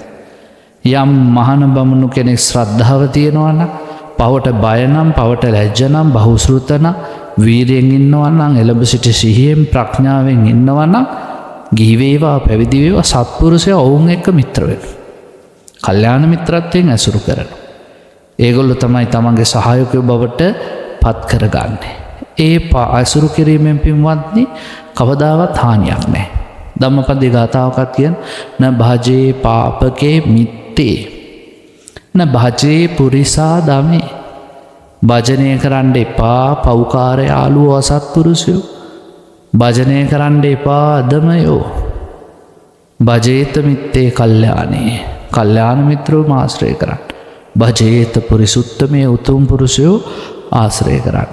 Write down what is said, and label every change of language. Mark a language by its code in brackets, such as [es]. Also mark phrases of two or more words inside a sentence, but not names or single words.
[si] යම් මහාන බමුණු කෙනෙක් ශ්‍රද්ධාව තියෙනවා නම්, පවට බය නම්, පවට ලැජ්ජ නම්, බහුශෘත නම්, වීරියෙන් ඉන්නවා නම්, එළඹ සිටි සිහියෙන් ප්‍රඥාවෙන් ඉන්නවා නම්, ගිහි වේවා පැවිදි වේවා සත්පුරුෂයා ඔවුන් එක්ක මිත්‍ර වෙනවා. කල්යාණ මිත්‍රත්වයෙන් ඇසුරු කරනවා. ඒගොල්ලෝ තමයි තමන්ගේ සහායකයෝ බවට පත් කරගන්නේ. ඒ ඇසුරු කිරීමෙන් පින්වත්නි කවදාවත් හානියක් නැහැ. ධම්මපදයේ ගාථාවකත් කියන [pi] න භජේ පාපකේ මිත්තේ න භජේ පුරිසා දමේ. [si] භජනය කරන්න එපා පෞකාර යාළුවෝ අසත්පුරුෂයෝ. භජනය කරන්න එපා අදමයෝ. [pi] භජේත මිත්තේ කල්යාණේ. [si] කල්යාණ මිත්‍රෝ ආශ්‍රය කරන්න. [pi] භජේත පුරිසුත්තමේ [si] උතුම් පුරුෂයෝ ආශ්‍රය කරන්න.